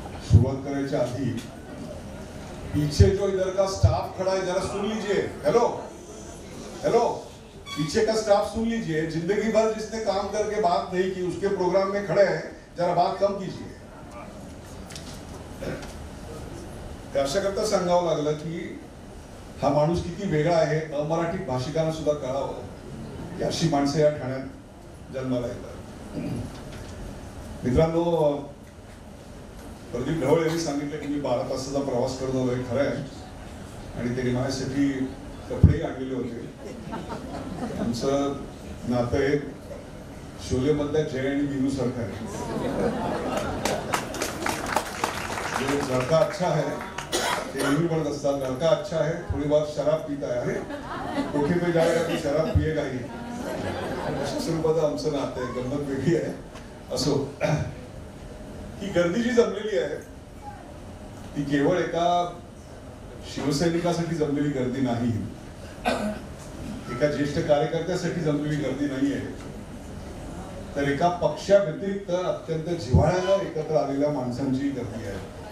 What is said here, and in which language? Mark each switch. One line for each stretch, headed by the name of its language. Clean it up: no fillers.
Hindi: शुरुआत
Marathi: करायच्या आधी
Hindi: पीछे जो इधर का स्टाफ खड़ा है जरा सुन लीजिए. हेलो हेलो, पीछे का स्टाफ सुन लीजिए. जिंदगी भर जिसने काम करके बात नहीं की उसके प्रोग्राम में खड़े हैं, जरा बात कम कीजिए.
Marathi: अशा करता सांगावं लागलं की हा माणूस किती वेगळा आहे, अमराठी भाषिकांना सुद्धा कळावं की अशी माणसं या ठाण्यात जन्माला येतात. मित्रांनो, प्रदीप ढवळ यांनी सांगितलं की मी 12 तासाचा प्रवास करत होतो. हे खरं आहे आणि त्यांनी माझ्यासाठी कपडेही आणलेले होते. आमचं नातं एक शोले मधल्या जय आणि विनू सारखं आहे.
Hindi: लड़का अच्छा है
Marathi: ते नेहमी म्हणत असतात,
Hindi: लड़का अच्छा है थोड़ी बार शराब पीता है, कोठे पे जाएगा तो शराब पिएगा ही.
Marathi: अशा स्वरूपाचं आमचं नातं आहे. गंमत वेगळी आहे. असो, ही गर्दी जी जमलेली आहे ती केवळ एका शिवसैनिकासाठी जमलेली गर्दी नाही, एका ज्येष्ठ कार्यकर्त्यासाठी जमलेली गर्दी नाही आहे, तर एका पक्षाव्यतिरिक्त अत्यंत जिव्हाळ्यानं एकत्र आलेल्या माणसांची गर्दी आहे.